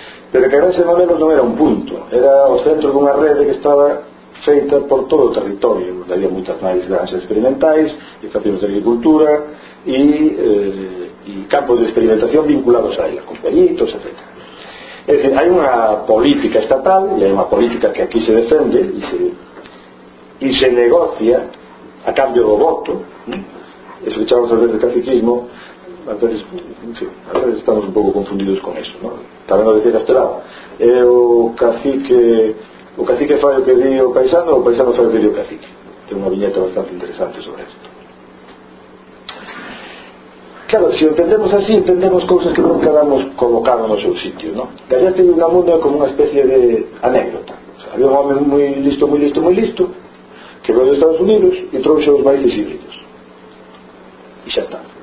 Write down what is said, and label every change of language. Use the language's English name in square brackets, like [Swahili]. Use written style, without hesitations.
[Galician] Pero que a granxa de Monelos non era un punto, era o centro dunha rede que estaba feita por todo o territorio, onde había moitas máis granxas experimentais, estacións de agricultura e campos de experimentación vinculados a ela, con peritos, etc. É dicir, hai unha política estatal, e hai unha política que aquí se defende e se negocia a cambio do voto, ¿no? Eso que chamamos a veces caciquismo, a veces estamos un pouco confundidos con eso, ¿no? Tamén o decir a este lado, é o cacique fai o que di o paisano, o paisano fai o que di o cacique. Ten unha viñeta bastante interesante sobre isto. [Spanish] Claro, si entendemos así, entendemos cosas que nunca habíamos colocado en nuestro sitio, ¿no? Que había tenido una mundo como una especie de anécdota. O sea, había un hombre muy listo, muy listo, muy listo, que fue de Estados Unidos y trouxe los maíces híbridos. Y ya está.